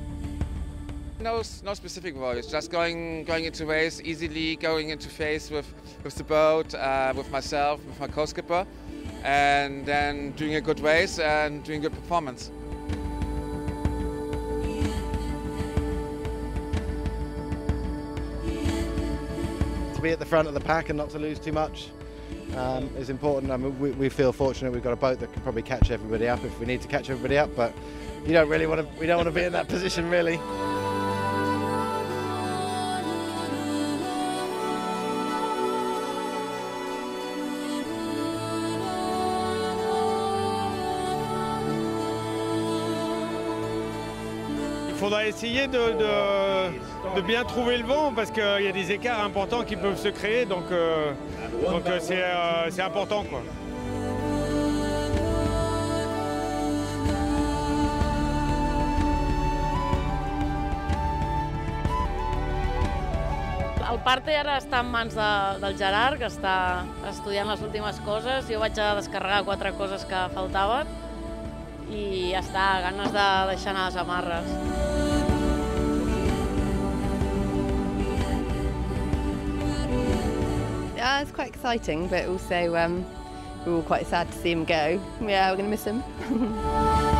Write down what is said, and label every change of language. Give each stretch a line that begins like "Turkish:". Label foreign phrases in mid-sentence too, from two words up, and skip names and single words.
English: No specific values, just going into waves easily, going into phase with with the boat, with myself, with my co-skipper, and then doing a good race and doing good performance. To be at the front of the pack and not to lose too much is important. I mean, we feel fortunate we've got a boat that can probably catch everybody up if we need to catch everybody up, but we don't want to be in that position really.
French: Il faudra essayer de bien trouver le vent parce qu'il y a des écarts importants qui peuvent se créer, donc c'est important, quoi.
Catalan: El parte ara està en mans del Gerard, que està estudiant les últimes coses. Jo vaig a descarregar 4 coses que faltaven i està a ganes de deixar anar les amarres.
English: Yeah, it's quite exciting, but also we're all quite sad to see him go. Yeah, we're going to miss him.